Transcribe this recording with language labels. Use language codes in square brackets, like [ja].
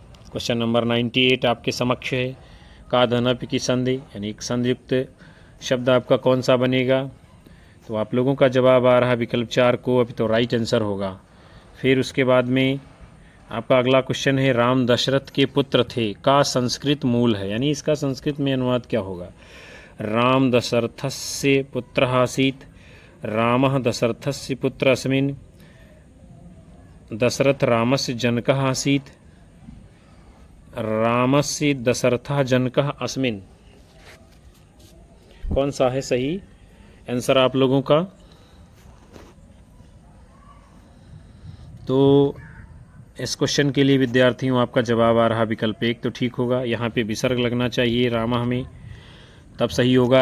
[hi] Question number 98 आपके समक्ष है। का धन अप की संधि, यानी एक संधियुक्त शब्द आपका कौन सा बनेगा। तो आप लोगों का जवाब आ रहा है विकल्प 4 को, अभी तो [en] right answer [hi] होगा। फिर उसके बाद में आपका अगला क्वेश्चन है राम दशरथ के पुत्र थे का संस्कृत मूल है, यानी इसका संस्कृत में अनुवाद क्या होगा। [sa] राम दशरथस्य पुत्रः आसीत्, रामः दशरथस्य पुत्र अस्मिन्, दशरथ रामस्य जनकः आसीत्, रामस्य दशरथः जनकः अस्मिन्। [hi] कौन सा है सही आंसर आप लोगों का। तो इस क्वेश्चन के लिए विद्यार्थियों आपका जवाब आ रहा विकल्प 1 तो ठीक होगा। यहाँ पे विसर्ग लगना चाहिए रामः में, तब सही होगा।